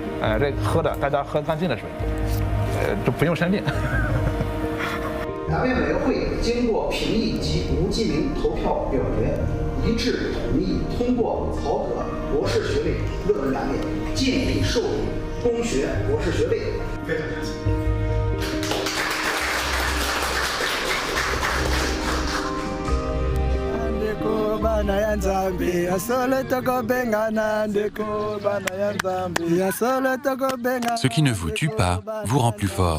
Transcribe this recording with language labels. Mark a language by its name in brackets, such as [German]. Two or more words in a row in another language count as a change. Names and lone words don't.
[Chinese] 这喝的大家喝干净的水，就不用生病。答辩委员会经过评议及无记名投票表决，一致同意通过曹格博士学位论文答辩，建议授予公学博士学位。非常感谢。 [French] Ce qui ne vous tue pas vous rend plus fort.